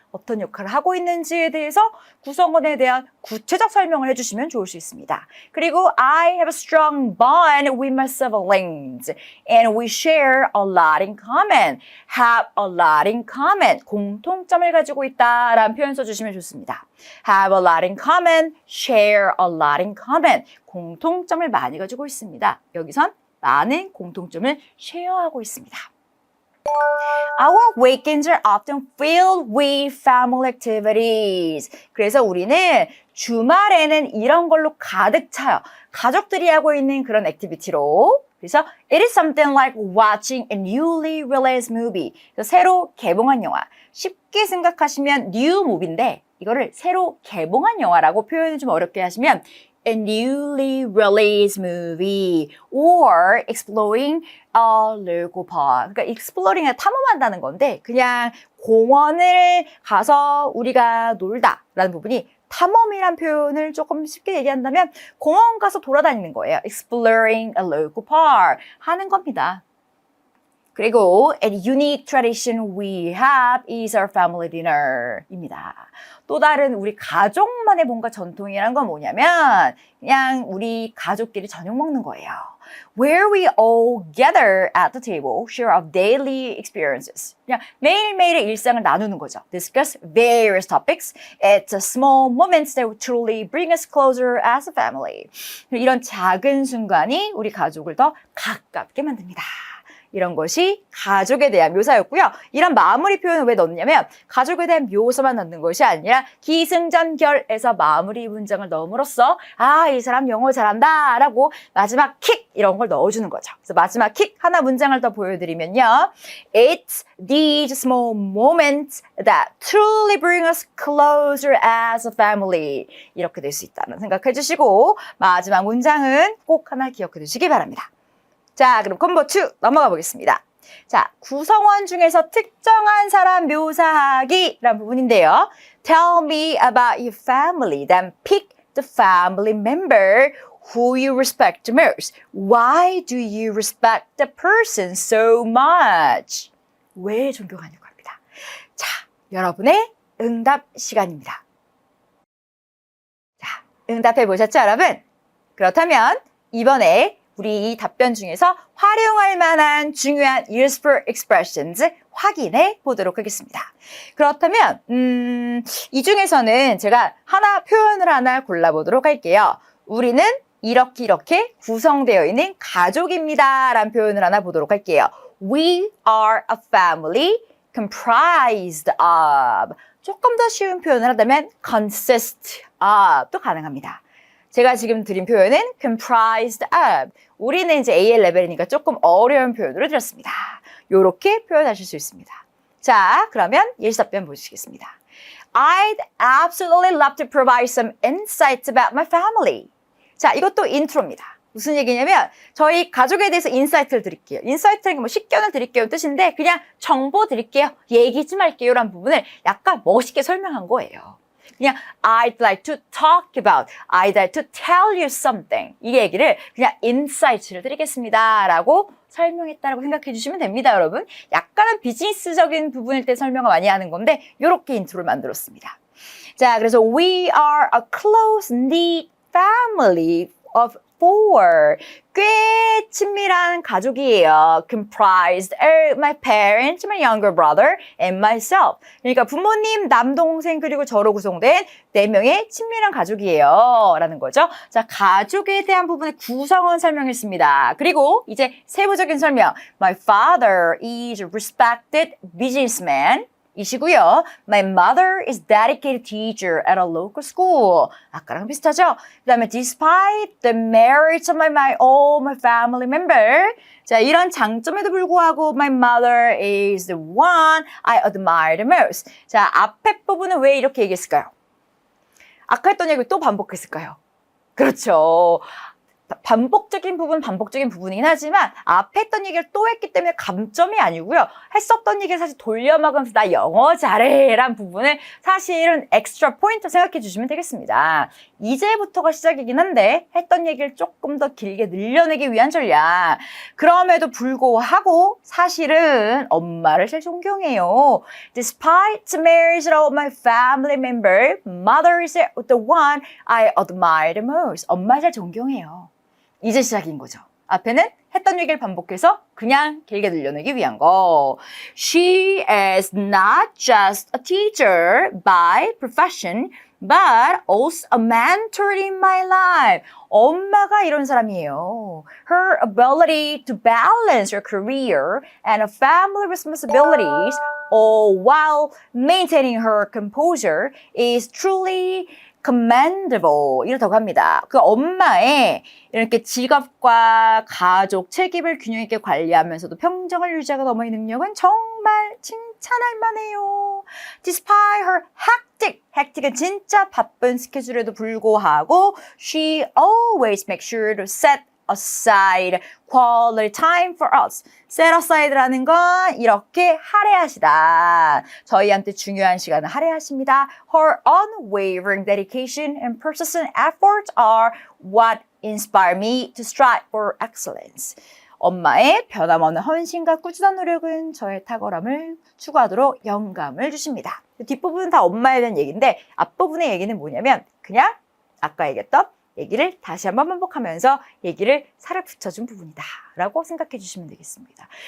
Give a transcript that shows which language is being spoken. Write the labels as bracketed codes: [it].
[ko] 어떤 역할을 하고 있는지에 대해서 구성원에 대한 구체적 설명을 해주시면 좋을 수 있습니다. [en] 그리고 I have a strong bond with my siblings and we share a lot in common. Have a lot in common. [ko] 공통점을 가지고 있다라는 표현 써주시면 좋습니다. [en] Have a lot in common. Share a lot in common. [ko] 공통점을 많이 가지고 있습니다. 여기선 많은 공통점을 쉐어하고 있습니다. [en] Our weekends are often filled with family activities. [ko] 그래서 우리는 주말에는 이런 걸로 가득 차요. 가족들이 하고 있는 그런 액티비티로. [en] 그래서 it is something like watching a newly released movie. [ko] 새로 개봉한 영화. 쉽게 생각하시면 new movie인데 이거를 새로 개봉한 영화라고 표현을 좀 어렵게 하시면 [en] a newly released movie or exploring a local park. [ko] 그러니까 exploring은 탐험한다는 건데 그냥 공원을 가서 우리가 놀다라는 부분이 탐험이란 표현을 조금 쉽게 얘기한다면 공원 가서 돌아다니는 거예요. [en] exploring a local park [ko] 하는 겁니다. 그리고 [en] a unique tradition we have is our family dinner입니다. [ko] 또 다른 우리 가족만의 뭔가 전통이란 건 뭐냐면 그냥 우리 가족끼리 저녁 먹는 거예요. [en] Where we all gather at the table, share our daily experiences. [ko] 그냥 매일매일의 일상을 나누는 거죠. [en] Discuss various topics. It's a small moments that truly bring us closer as a family. [ko] 이런 작은 순간이 우리 가족을 더 가깝게 만듭니다. 이런 것이 가족에 대한 묘사였고요. 이런 마무리 표현을 왜 넣느냐면 가족에 대한 묘사만 넣는 것이 아니라 기승전결에서 마무리 문장을 넣음으로써 아, 이 사람 영어 잘한다 라고 마지막 킥 이런 걸 넣어주는 거죠. 그래서 마지막 킥 하나 문장을 더 보여드리면요. [en] It's these small moments that truly bring us closer as a family. [ko] 이렇게 될 수 있다는 생각해 주시고 마지막 문장은 꼭 하나 기억해 두시기 바랍니다. 자, 그럼 콤보 2 넘어가 보겠습니다. 자, 구성원 중에서 특정한 사람 묘사하기라는 부분인데요. [en] Tell me about your family, then pick the family member who you respect the most. Why do you respect the person so much? [ko] 왜 존경하냐고 합니다. 자, 여러분의 응답 시간입니다. 자, 응답해 보셨죠, 여러분? 그렇다면 이번에 우리 이 답변 중에서 활용할 만한 중요한 [en] useful expressions [ko] 확인해 보도록 하겠습니다. 그렇다면 이 중에서는 제가 표현을 하나 골라보도록 할게요. 우리는 이렇게 구성되어 있는 가족입니다 라는 표현을 하나 보도록 할게요. [en] We are a family comprised of. [ko] 조금 더 쉬운 표현을 하자면 consist of도 가능합니다. 제가 지금 드린 표현은 comprised of. 우리는 이제 AL 레벨이니까 조금 어려운 표현으로 드렸습니다. 요렇게 표현하실 수 있습니다. 자, 그러면 예시답변 보시겠습니다. [en] I'd absolutely love to provide some insights about my family. [ko] 자, 이것도 인트로입니다. 무슨 얘기냐면 저희 가족에 대해서 인사이트를 드릴게요. 인사이트는 뭐 식견을 드릴게요 뜻인데 그냥 정보 드릴게요. 얘기 좀 할게요 라는 부분을 약간 멋있게 설명한 거예요. [en] 그냥 I'd like to talk about, I'd like to tell you something. [ko] 이 얘기를 그냥 insight를 드리겠습니다 라고 설명했다라고 생각해 주시면 됩니다, 여러분. 약간은 비즈니스적인 부분일 때 설명을 많이 하는 건데 이렇게 인트로를 만들었습니다. [en] 자, 그래서 we are a close-knit family of 4. [ko] 꽤 친밀한 가족이에요. [en] Comprised of my parents, my younger brother, and myself. [ko] 그러니까 부모님, 남동생, 그리고 저로 구성된 4명의 친밀한 가족이에요. 라는 거죠. 자, 가족에 대한 부분의 구성은 설명했습니다. 그리고 이제 세부적인 설명. [en] My father is a respected businessman. [ko] 이시고요. [en] My mother is dedicated teacher at a local school. [ko] 아까랑 비슷하죠? 그 다음에 [en] despite the merits of all my family member. [ko] 자, 이런 장점에도 불구하고 [en] my mother is the one I admire the most. [ko] 자, 앞에 부분은 왜 이렇게 얘기했을까요? 아까 했던 얘기를 또 반복했을까요? 그렇죠. 반복적인 부분이긴 하지만 앞에 했던 얘기를 또 했기 때문에 감점이 아니고요. 했었던 얘기를 사실 돌려먹으면서 나 영어 잘해 라는 부분을 사실은 엑스트라 포인트 생각해 주시면 되겠습니다. 이제부터가 시작이긴 한데 했던 얘기를 조금 더 길게 늘려내기 위한 전략. 그럼에도 불구하고 사실은 엄마를 제일 존경해요. [en] Despite the marriage of my family member, mother is the one I admire the most. [ko] 엄마를 제일 존경해요. 이제 시작인 거죠. 앞에는 했던 얘기를 반복해서 그냥 길게 늘려내기 위한 거. [en] She is not just a teacher by profession, but also a mentor in my life. [ko] 엄마가 이런 사람이에요. [en] Her ability to balance her career and her family responsibilities, all while maintaining her composure, is truly commendable. [ko] 이렇다고 합니다. 그 엄마의 이렇게 직업과 가족 책임을 균형 있게 관리하면서도 평정을 유지하고 넘어의 능력은 정말 칭찬할 만해요. [en] Despite her hectic은 [ko] 진짜 바쁜 스케줄에도 불구하고 [en] she always makes sure to set aside quality time for us. [ko] set aside라는 건 이렇게 할애하시다. 저희한테 중요한 시간을 할애하십니다. [en] Her unwavering dedication and persistent efforts are what inspire me to strive for excellence. [ko] 엄마의 변함없는 헌신과 꾸준한 노력은 저의 탁월함을 추구하도록 영감을 주십니다. 뒷부분은 다 엄마에 대한 얘기인데 앞부분의 얘기는 뭐냐면 그냥 아까 얘기했던 얘기를 다시 한번 반복하면서 얘기를 살을 붙여준 부분이다 라고 생각해 주시면 되겠습니다.